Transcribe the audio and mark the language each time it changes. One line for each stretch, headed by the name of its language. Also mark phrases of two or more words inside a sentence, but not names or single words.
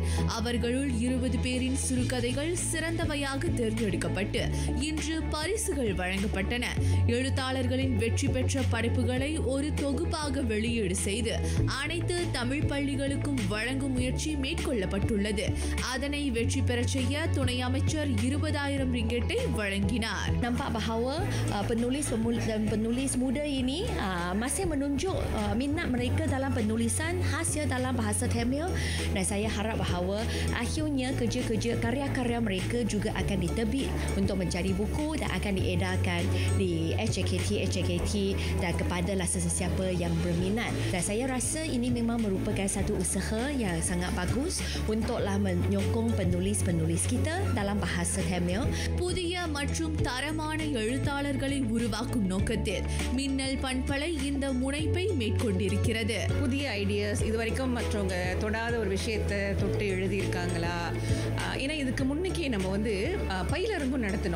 Tamil: அவர்களுள் 20 பேரின் சிறுகதைகள் சிறந்தவையாக தேர்ந்தெடுக்கப்பட்டு இன்று பரிசுகள் வழங்கப்பட்டன. எழுத்தாளர்களின் வெற்றி பெற்ற படைப்புகளை ஒரு தொகுப்பாக வெளியீடு செய்து அனைத்து தமிழ் பள்ளிகளுக்கும் வழங்கும் முயற்சி மேற்கொள்ளப்பட்டுள்ளது. அதனை வெற்றி பெறச் செய்ய துணை அமைச்சர் 20,000 ringgit வழங்கினார்.
Malay: Nampak bahawa penulis muda ini masih menunjuk minat mereka dalam penulisan hasil dalam bahasa Tamil, dan saya harap bahawa akhirnya kerja-kerja karya-karya mereka juga akan ditebit untuk menjadi buku dan akan diedarkan di HKT dan kepada sesiapa yang berminat. Dan saya rasa ini memang merupakan satu usaha yang sangat bagus untuklah menyokong penulis-penulis kita dalam bahasa Tamil.
Tamil: புதிய மற்றும் தரமான எழுத்தாளர்களை உருவாக்கும் நோக்கத்தில் மின்னல் பண்பலை இந்த முனைப்பை மேற்கொண்டிருக்கிறது. புதிய ஐடியாஸ் இதுவரைக்கும் மற்றவங்க தொடாத ஒரு விஷயத்தை தொட்டு எழுதியிருக்காங்களா? ஏன்னா இதுக்கு முன்னுக்கே நம்ம பயிலரங்கும் நடத்தணும்.